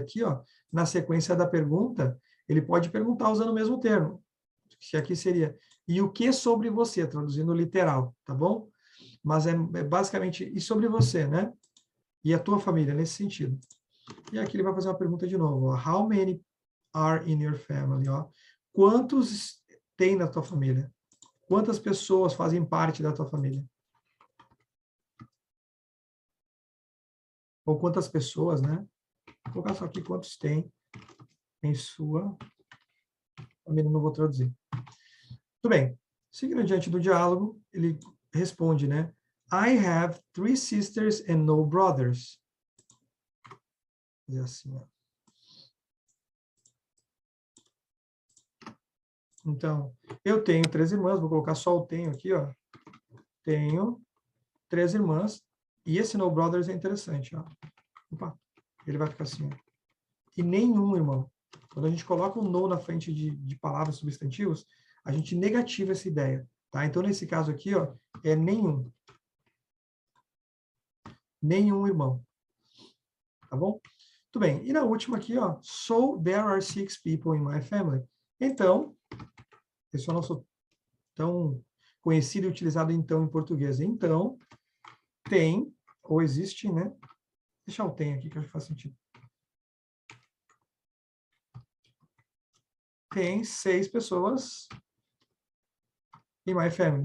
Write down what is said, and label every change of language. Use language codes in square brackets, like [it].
[pt] Aqui, ó, na sequência da pergunta, ele pode perguntar usando o mesmo termo. Que aqui seria, e o que sobre você? Traduzindo literal, tá bom? Mas é basicamente, e sobre você, né? E a tua família, nesse sentido. E aqui ele vai fazer uma pergunta de novo. [en] Ó, how many are in your family? [pt] Ó, quantos tem na tua família? Quantas pessoas fazem parte da tua família? Ou quantas pessoas, né? Vou colocar só aqui quantos tem em sua família, não vou traduzir. Tudo bem. Seguindo adiante do diálogo, ele responde, né? [en] I have 3 sisters and no brothers. [pt] Vou dizer assim, ó. Então, eu tenho 3 irmãs, vou colocar só o tenho aqui, ó. Tenho 3 irmãs, e esse no brothers é interessante, ó. Opa, ele vai ficar assim, ó. E nenhum irmão. Quando a gente coloca o no na frente de palavras substantivos, a gente negativa essa ideia, tá? Então, nesse caso aqui, ó, é nenhum. Nenhum irmão. Tá bom? Muito bem. E na última aqui, ó, [en] so there are 6 people in my family. [pt] Então, esse eu não sou tão conhecido e utilizado então em português. Então, tem, ou existe, né? Deixa eu tem aqui, que acho que faz sentido. Tem 6 pessoas em [en] my family.